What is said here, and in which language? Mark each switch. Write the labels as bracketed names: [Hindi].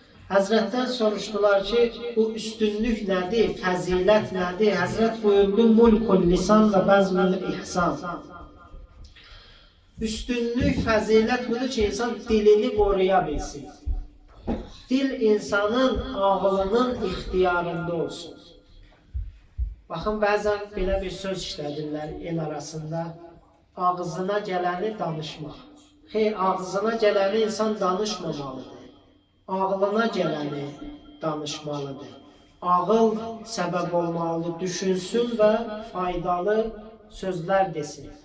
[Azerbaijani] Həzrətdən soruşdular ki, bu üstünlük nədir, fəzilət nədir? Həzrət buyurdu, [Arabic] mulkul lisan və bəzmül ihsan. [Azerbaijani] Üstünlük, fəzilət budur ki, insan dilini qoruya bilsin. Dil insanın ağlının ixtiyarında olsun. Baxın, bəzən belə bir söz işlədirlər el arasında, ağzına gələni danışmaq. Xeyr, ağzına gələni insan danışmamalıdır. Ağlına gələni danışmalıdır. Ağıl səbəb olmalıdır, düşünsün və faydalı sözlər desin.